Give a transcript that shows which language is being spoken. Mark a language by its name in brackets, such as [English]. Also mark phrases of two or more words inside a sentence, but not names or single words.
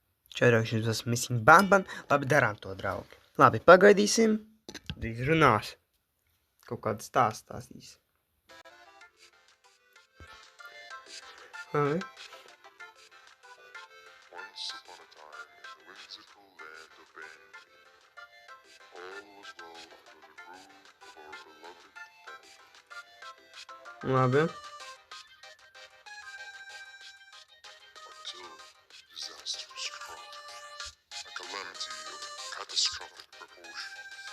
[Latvian] Čaidokšņi tas missing bumban. Labi, darām to, draugi. Labi, pagaidīsim. Drīz runās. Kaut kādu stāstu stāstīs. Labi. [English] Once upon a time, in the whimsical land of Banyan, all was well under the rule of our beloved Banyan. [Latvian] Labi. [English] Until disaster struck, a calamity of catastrophic proportions.